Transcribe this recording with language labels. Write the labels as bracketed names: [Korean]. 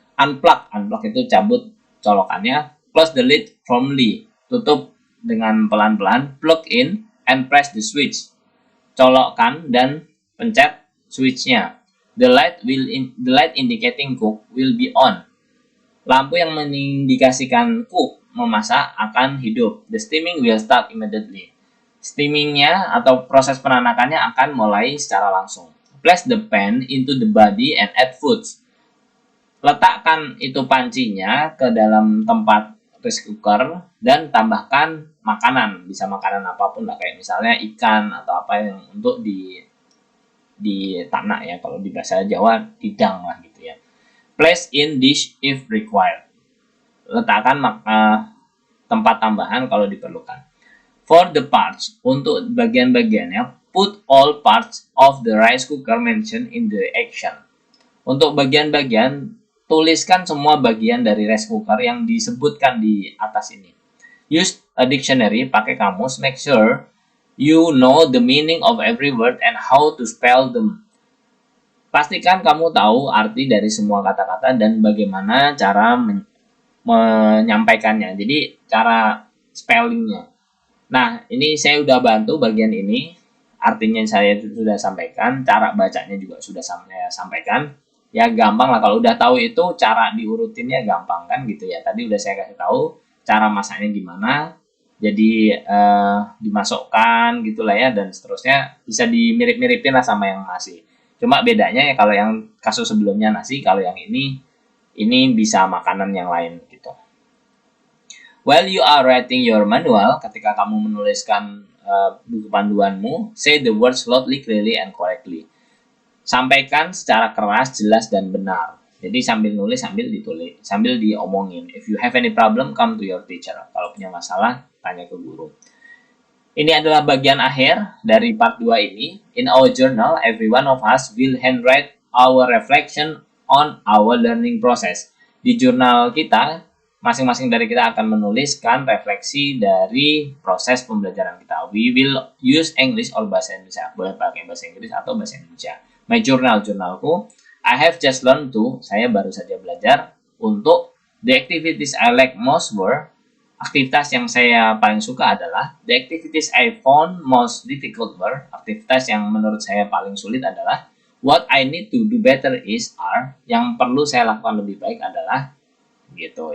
[Indonesian] Unplug itu cabut colokannya. [English] Close the lid firmly, [Indonesian] tutup dengan pelan-pelan. [English] Plug in and press the switch. [Indonesian] Colokkan dan pencet switchnya. [English] The light indicating cook will be on. [Indonesian] Lampu yang mengindikasikan cook memasak akan hidup. [English] The steaming will start immediately. [Indonesian] Steamingnya atau proses penanakannya akan mulai secara langsung. [English] Place the pan into the body and add foods. [Indonesian] Letakkan itu pancinya ke dalam tempat rice cooker dan tambahkan makanan. Bisa makanan apapun lah, kayak misalnya ikan atau apa yang untuk ditanak ya. Kalau di bahasa Jawa hidang lah gitu ya. [English] Place in dish if required. [Indonesian] Letakkan tempat tambahan kalau diperlukan. [English] For the parts, [Indonesian] untuk bagian-bagiannya, [English] put all parts of the rice cooker mentioned in the action. [Indonesian] Untuk bagian-bagian, tuliskan semua bagian dari rice cooker yang disebutkan di atas ini. [English] Use a dictionary, [Indonesian] pakai kamus. [English] Make sure you know the meaning of every word and how to spell them. [Indonesian] Pastikan kamu tahu arti dari semua kata-kata dan bagaimana cara menyampaikannya. Jadi cara spellingnya. Nah, ini saya udah bantu bagian ini. Artinya saya sudah sampaikan. Cara bacanya juga sudah saya sampaikan. Ya gampang lah, kalau udah tahu itu cara diurutinnya gampang kan gitu ya. Tadi udah saya kasih tahu cara masaknya gimana. Jadi dimasukkan gitulah ya, dan seterusnya. Bisa dimirip-miripin lah sama yang nasi. Cuma bedanya ya, kalau yang kasus sebelumnya nasi, kalau yang ini bisa makanan yang lain gitu. [English] While you are writing your manual, [Indonesian] ketika kamu menuliskan buku panduanmu, [English] say the words loudly, clearly, and correctly. [Indonesian] Sampaikan secara keras, jelas, dan benar. Jadi sambil nulis, sambil ditulis, sambil diomongin. [English] If you have any problem, come to your teacher. [Indonesian] Kalau punya masalah, tanya ke guru. Ini adalah bagian akhir dari part 2 ini. [English] In our journal, every one of us will handwrite our reflection on our learning process. [Indonesian] Di jurnal kita, masing-masing dari kita akan menuliskan refleksi dari proses pembelajaran kita. [English] We will use English or bahasa Indonesia. [Indonesian] Boleh pakai bahasa Inggris atau bahasa Indonesia. [English] My journal, [Indonesian] jurnalku. [English] I have just learned to, [Indonesian] saya baru saja belajar untuk [English] the activities I like most were, [Indonesian] aktivitas yang saya paling suka adalah, [English] the activities I found most difficult were, [Indonesian] aktivitas yang menurut saya paling sulit adalah, [English] what I need to do better is are, [Indonesian] yang perlu saya lakukan lebih baik adalah, gitu.